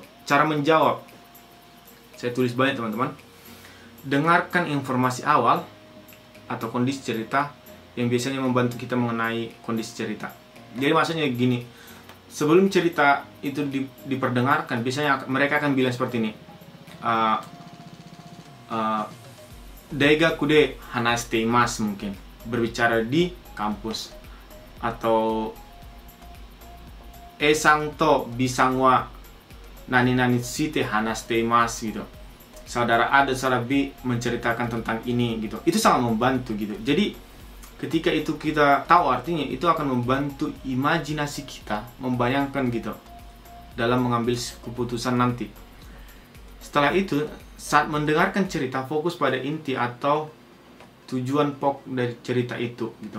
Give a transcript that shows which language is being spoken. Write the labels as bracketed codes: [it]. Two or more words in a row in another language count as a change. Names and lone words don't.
[id] Cara menjawab, saya tulis banyak teman-teman. Dengarkan informasi awal atau kondisi cerita yang biasanya membantu kita mengenai kondisi cerita. Jadi maksudnya gini, sebelum cerita itu diperdengarkan, biasanya mereka akan bilang seperti ini. [ja] 大学で話しています, [id] mungkin berbicara di kampus. [ja] Atau エさんとビさんは何々ついて話しています gitu. [id] Saudara A dan saudara B menceritakan tentang ini gitu. Itu sangat membantu gitu. Jadi ketika itu kita tahu artinya, itu akan membantu imajinasi kita membayangkan gitu dalam mengambil keputusan nanti. Setelah itu, saat mendengarkan cerita, fokus pada inti atau tujuan pokok dari cerita itu gitu.